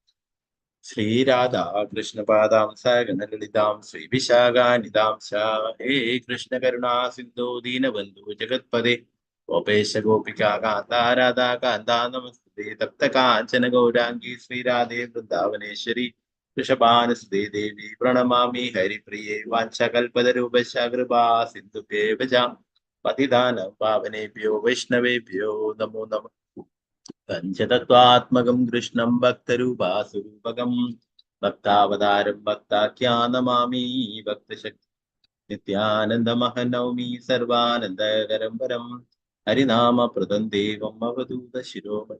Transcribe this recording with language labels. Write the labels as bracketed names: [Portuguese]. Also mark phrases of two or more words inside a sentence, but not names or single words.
[Sanskrit] श्रीराधा कृष्णपादां सगणललितां श्रीविशाखानितां हे कृष्ण करुणा सिन्धो दीनबन्धु जगत्पदे गोपेश गोपिका कान्त राधा कान्त नमस्ते तप्त काञ्चन गौरांगि श्रीराधे वृन्दावनेश्वरि वृषभानुसुते देवि प्रणमामि हरिप्रिये वाञ्चकल्पतरूपश कृपा सिन्धुभ्येव पतिदानं पावनेभ्यो वैष्णवेभ्यो नमो नमः. पञ्चतत्वात्मकं कृष्णं भक्तरूपासुरूपकं भक्तावतारं भक्ताख्यानमामि भक्तशक्ति नित्यानन्दमहं नौमि सर्वानन्दकरं परं हरिनामप्रदं देवं अवधूत शिरोमणि.